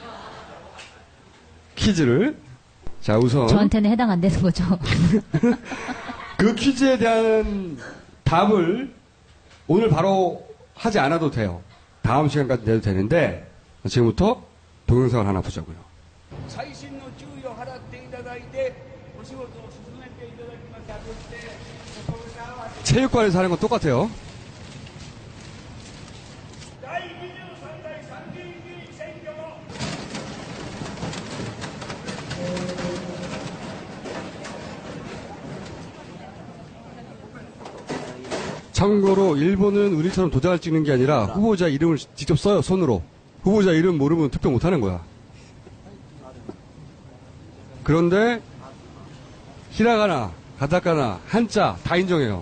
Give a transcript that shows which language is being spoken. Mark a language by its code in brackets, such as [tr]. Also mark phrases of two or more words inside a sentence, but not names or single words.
[ko] 퀴즈를. 자, 우선 저한테는 해당 안 되는 거죠. 그 퀴즈에 대한 답을 오늘 바로 하지 않아도 돼요. 다음 시간까지 내도 되는데 지금부터 동영상을 하나 보자고요. [ja] 細心の注意を払っていただいてお仕事を進めていただきました。そしてここが合わせ [ko] 체육관에서 하는 건 똑같아요. [ja] 第23代参議院議員選挙も [ko] 참고로 일본은 우리처럼 도장을 찍는 게 아니라 후보자 이름을 직접 써요, 손으로. 후보자 이름 모르면 투표 못 하는 거야. 그런데 히라가나, 가타카나, 한자 다 인정해요.